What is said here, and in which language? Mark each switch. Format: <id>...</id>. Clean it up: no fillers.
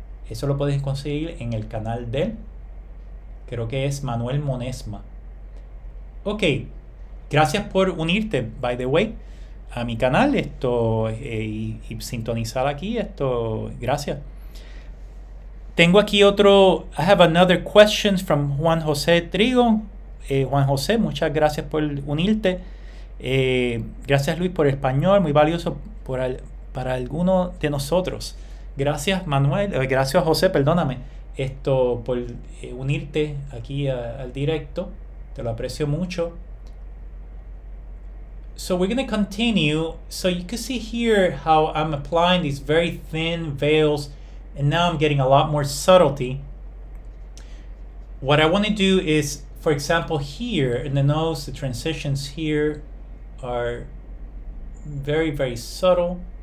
<es>Eso lo puedes conseguir en el canal de él. Creo que es Manuel Monesma. Ok, gracias por unirte,</es> <en>by the way,</en> <es>a mi canal y sintonizar aquí gracias. Tengo aquí otro.</es> <en>I have another question from Juan José Trigo.</en> <es>Juan José, muchas gracias por unirte. Gracias Luis por el español, muy valioso para algunos de nosotros. Gracias Manuel, gracias José, perdóname, por unirte aquí al directo, te lo aprecio mucho.</es> <en>So we're going to continue. So you can see here how I'm applying these very thin veils, and now I'm getting a lot more subtlety. What I want to do is, for example, here in the nose, the transitions here are very, very subtle.</en>